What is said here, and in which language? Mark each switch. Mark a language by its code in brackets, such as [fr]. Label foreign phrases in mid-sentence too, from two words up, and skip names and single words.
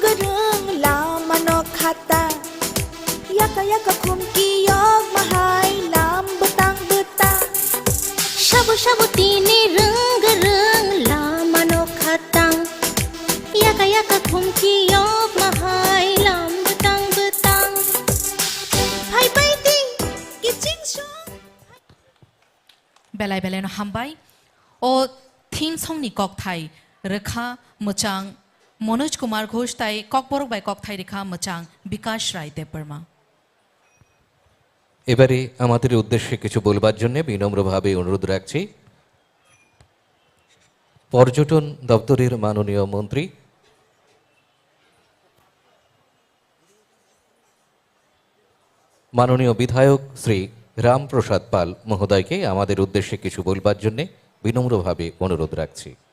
[trp] rung lam ano khata Yaka yaka kum ki yog mahai lam betang beta Shabu shabu tini rung rung lam ano khatang Yaka yaka kum ki yog mahai lam betang betang Hai bai ti ki ching shong বেলায় বেলায় হামবাই ও থিম সংনি কক থাই রেখা মোচাং মনোজ কুমার ঘোষ তাই কক বরক বাই কক থাই রেখা মোচাং বিকাশ রায় দেববর্মা। [bn] এবারে আমাদের উদ্দেশ্যে কিছু বলবার জন্য বিনম্রভাবে অনুরোধ রাখছি পর্যটন দপ্তরের মাননীয় মন্ত্রী মাননীয় বিধায়ক শ্রী রামপ্রসাদ পাল মহোদয়কে আমাদের উদ্দেশ্যে কিছু বলবার জন্য বিনম্রভাবে অনুরোধ রাখছি।